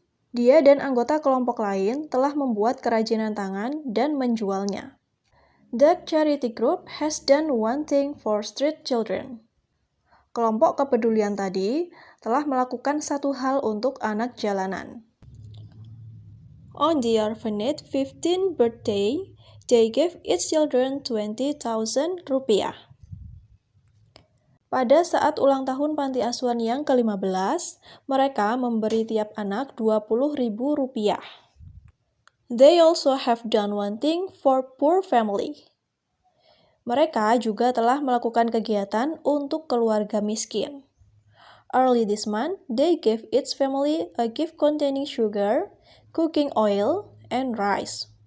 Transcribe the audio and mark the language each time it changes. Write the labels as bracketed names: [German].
[Indonesian] Dia dan anggota kelompok lain telah membuat kerajinan tangan dan menjualnya. [English] The charity group has done one thing for street children. [Indonesian] Kelompok kepedulian tadi telah melakukan satu hal untuk anak jalanan. [English] On the orphanage 15th birthday, they gave each children 20,000 rupiah. [Indonesian] Pada saat ulang tahun panti asuhan yang ke-15, mereka memberi tiap anak 20.000 rupiah. [English] They also have done one thing for poor family. [Indonesian] Mereka juga telah melakukan kegiatan untuk keluarga miskin. [English] Early this month, they gave each family a gift containing sugar, cooking oil, and rice.